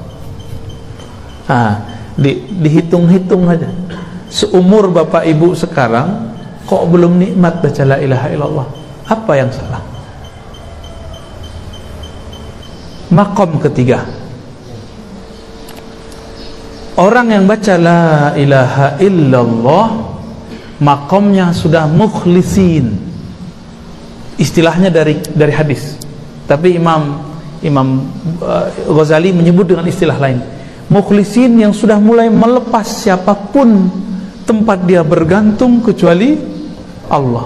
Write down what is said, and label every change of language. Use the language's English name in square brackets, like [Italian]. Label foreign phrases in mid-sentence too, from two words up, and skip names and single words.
[Indonesian] Dihitung-hitung aja. Seumur Bapak Ibu sekarang kok belum nikmat baca [Arabic] لا إله إلا الله? [Indonesian] Apa yang salah? Maqam ketiga, orang yang baca [Arabic] لا إله إلا الله [Indonesian] maqamnya sudah mukhlisin. Istilahnya dari hadis, tapi Imam Ghazali menyebut dengan istilah lain. Mukhlisin yang sudah mulai melepas siapapun tempat dia bergantung kecuali Allah.